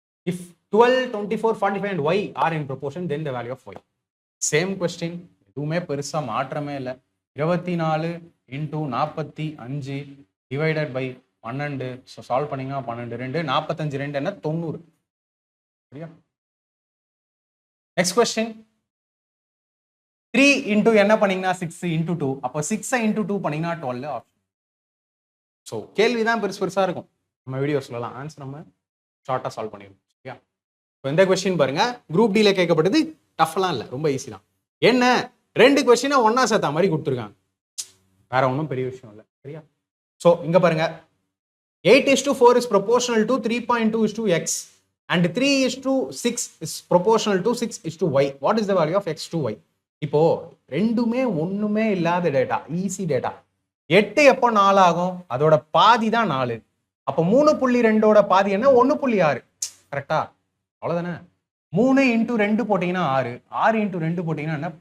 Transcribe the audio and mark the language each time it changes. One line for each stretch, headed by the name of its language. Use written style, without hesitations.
English: If 12, 24, 45 and y are in proportion, then the value of y. Same question,
Tamil: எதுவுமே பெருசா மாற்றமே இல்லை.
English: 24 into 45 divided by 12.
Tamil: So solve பண்ணீங்கன்னா 12 2 45 2 என்ன 90. சரியா? நெக்ஸ்ட் கொஸ்டின் 3 into என்ன பண்ணீங்கன்னா 6 into 2. அப்போ 6 into 2 பண்ணீங்கன்னா 12 ஆப்ஷன். ஸோ கேள்விதான் பெருசா இருக்கும். நம்ம வீடியோ சொல்லலாம், ஆன்சர் நம்ம ஷார்ட்டா சால்வ் பண்ணிடுவோம். சரியா? இப்போ இந்த கொஸ்டின் பாருங்க, குரூப் டில கேட்கப்பட்டது, டஃப்லாம் இல்லை, ரொம்ப ஈஸி தான். என்ன 2 கொஸ்டினை ஒன்னா சேர்த்த மாதிரி கொடுத்துருக்காங்க, வேற ஒன்றும் பெரிய விஷயம் இல்லை. சரியா?
English: So இங்க பாருங்க, 8:4 is proportional to 3.2 is to x and 3:6 is proportional to 6 is to y. What is the value of x to y?
Tamil: இப்போ ரெண்டுமே ஒண்ணுமே இல்லாத டேட்டா, ஈஸி டேட்டா. 8 எப்போ 4 ஆகும்? அதோட பாதி தான் 4. அப்போ 3.2 பாதி என்ன? 1.6. கரெக்டா? அவ்வளவுதானே. 3 into 2 போட்டீங்கன்னா 6, 6 into 2 போட்டீங்கன்னா என்ன?